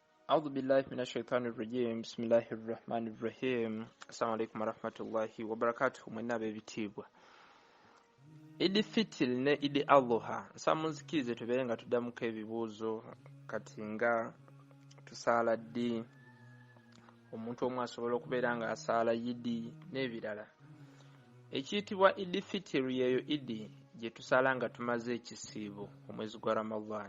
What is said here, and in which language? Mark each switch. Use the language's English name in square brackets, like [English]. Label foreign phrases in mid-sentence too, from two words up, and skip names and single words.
[Arabic] أعوذ بالله من الشيطان الرجيم بسم الله الرحمن الرحيم السلام عليكم ورحمة الله وبركاته [Ganda] mwena bebitibwa Idi Fitr ne Idi Adha nsamuzikirize tubere nga tuddamuko ebibuuzo kati nga tusaala ddi omuntu omu asobola okubeera nga asaala yidi n'ebirala ekiyitibwa Idi Fitr yeyo idi gye tusaala nga tumaze ekisiibo omwezi gwa Ramadan.